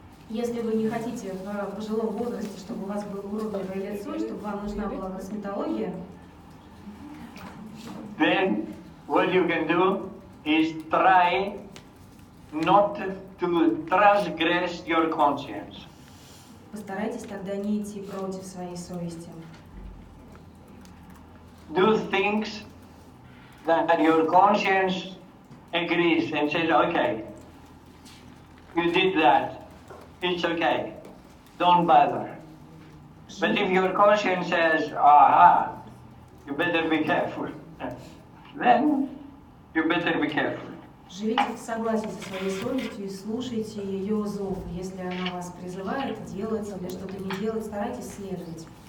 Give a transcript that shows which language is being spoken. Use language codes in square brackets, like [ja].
[ru] Если вы не хотите в пожилом возрасте, чтобы у вас было уродливое лицо, и чтобы вам нужна была косметология, [en] then what you can do is try not to transgress your conscience. [ru] Постарайтесь тогда не идти против своей совести. [en] do things that your conscience agrees and says, okay, you did that, it's okay, don't bother. But if your conscience says, aha, you better be careful, then you better be careful. [ru] Живите в согласии со своей совестью и слушайте ее зов. Если она вас призывает делать или что-то не делать, старайтесь следовать.